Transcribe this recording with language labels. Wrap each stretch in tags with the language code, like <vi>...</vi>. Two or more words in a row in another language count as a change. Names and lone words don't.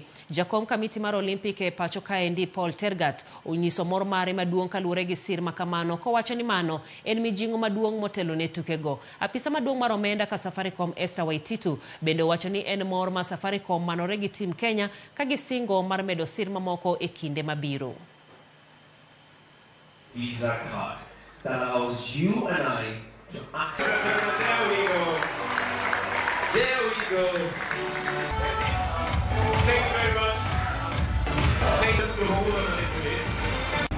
<luo>Jakom kamiti mar Olympic e pacho kae ndi Paul Tergat onyiso mor mare maduong' kaluwore gi sir makamano kowacho ni mano en mijing'o maduong' motelo ne tukego. Apisa maduong' mar omenda ka Safaricom Esther Waititu bende wacho ni en mor ma Safaricom manore gi tim Kenya ka gisingo mar medo sir mamoko e kinde mabiro.</luo> <en>Visa card that allows you and I to access. There we go. There we go. Thank you very much. Thank us to hold on a little bit.</en>